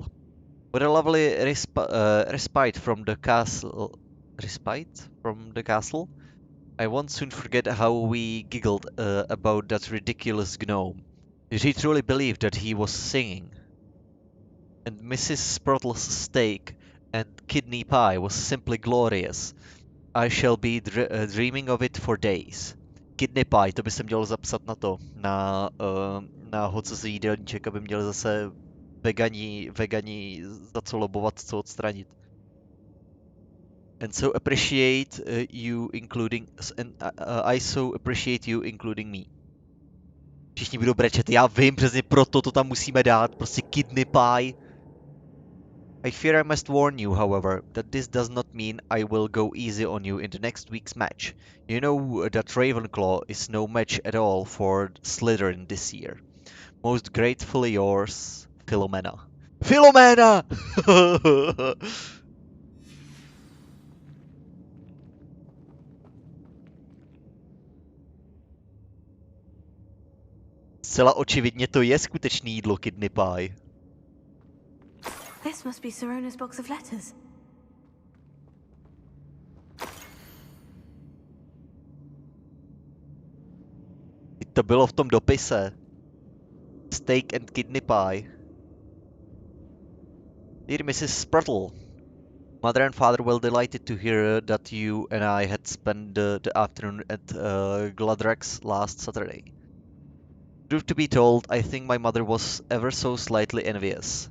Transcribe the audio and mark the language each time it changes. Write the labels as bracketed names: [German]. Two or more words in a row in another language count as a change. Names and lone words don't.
[English] With a lovely respite from the castle, I won't soon forget how we giggled about that ridiculous gnome. Did he truly believe that he was singing? And Mrs. Sprottle's steak and kidney pie was simply glorious. I shall be dreaming of it for days. Kidney pie, [Czech] to by se mělo zapsat na hoc jídelníček, aby měli zase vegani za co lobovat, co odstranit. [English] And so appreciate you including I so appreciate you including me. [Czech] Všichni budou brečet, já vím, přesně proto to tam musíme dát, prostě [English] kidney pie. I fear I must warn you, however, that this does not mean I will go easy on you in the next week's match. You know that Ravenclaw is no match at all for Slytherin this year. Most gratefully yours, Philomena. [Czech] Philomena! Zcela očividně to je skutečný jídlo [English] kidney pie. This must be Sirona's box of letters. [Czech] To bylo v tom dopise. [English] Steak and kidney pie. Dear Mrs. Sprottle, Mother and Father were delighted to hear that you and I had spent the afternoon at Gladrax last Saturday. Truth to be told, I think my mother was ever so slightly envious.